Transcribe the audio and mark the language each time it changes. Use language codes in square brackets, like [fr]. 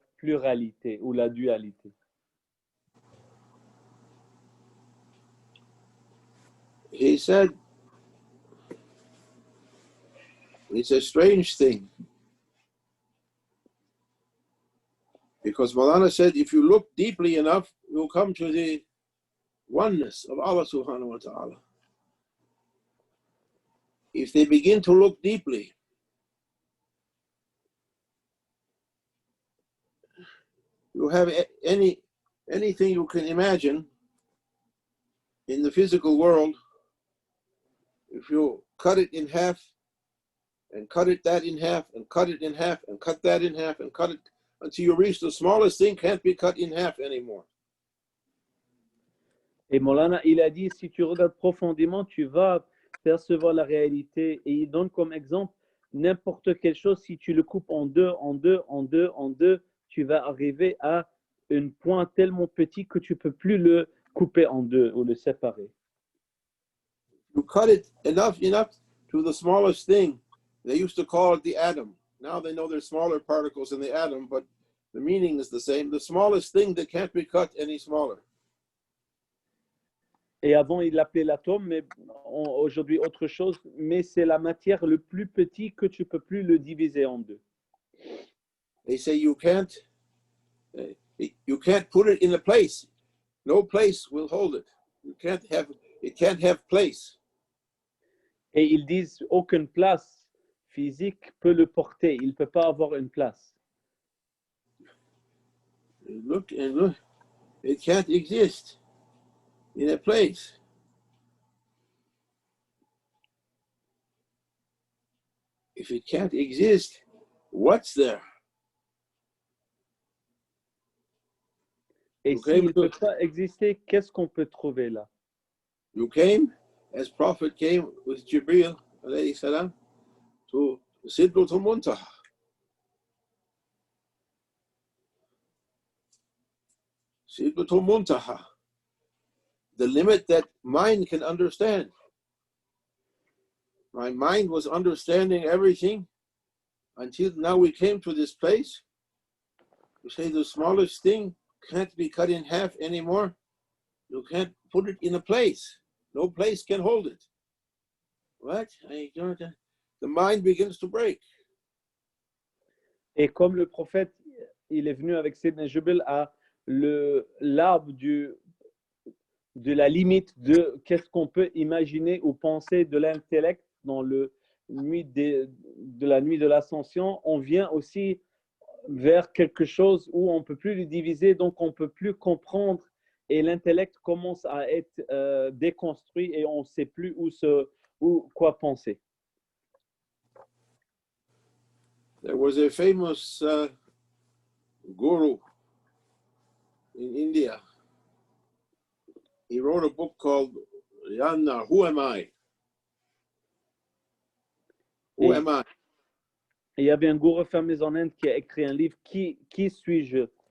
[fr] pluralité ou la dualité. [en] He said, it's a strange thing. Because Maulana said, if you look deeply enough, you'll come to the oneness of Allah [ar] subhanahu wa ta'ala. [en] If they begin to look deeply, you have anything you can imagine in the physical world. If you cut it in half and cut it that in half and cut it in half and cut that in half and cut it until you reach the smallest thing, can't be cut in half anymore. [fr] Et Maulana, il a dit, si tu regardes profondément, tu vas percevoir la réalité. Et il donne comme exemple n'importe quelle chose, si tu le coupes en deux, en deux, en deux, en deux, tu vas arriver à un point tellement petit que tu ne peux plus le couper en deux ou le séparer. [en] You cut it enough to the smallest thing. They used to call it the atom. Now they know there's smaller particles in the atom, but the meaning is the same. The smallest thing that can't be cut any smaller. [fr] Et avant, il l'appelait l'atome, mais aujourd'hui, autre chose. Mais c'est la matière le plus petit que tu ne peux plus le diviser en deux. [en] They say you can't put it in a place. No place will hold it. It can't have place. [fr] Et ils disent aucune place physique peut le porter. Il ne peut pas avoir une place. [en] Look and look. It can't exist in a place. If it can't exist, what's there? [fr] Et s'il ne peut pas exister, qu'est-ce qu'on peut trouver là? [en] You came, as Prophet came with Jibreel, [ar] alayhi salam, [en] to Sidratul Muntaha. Sidratul Muntaha, the limit that mind can understand. My mind was understanding everything until now we came to this place. You say the smallest thing can't be cut in half anymore. You can't put it in a place. No place can hold it. What? The mind begins to break. [fr] Et comme le prophète, il est venu avec Sidna Jibril à l'arbre de la limite de qu'est-ce qu'on peut imaginer ou penser de l'intellect dans la nuit de l'ascension, on vient aussi vers quelque chose où on ne peut plus le diviser, donc on ne peut plus comprendre et l'intellect commence à être déconstruit et on ne sait plus quoi penser. [en] There was a famous guru in India. He wrote a book called Yanna, Who Am I? Who am I? [fr] Il y avait un gourou fameux en Inde qui a écrit un livre, Qui suis-je?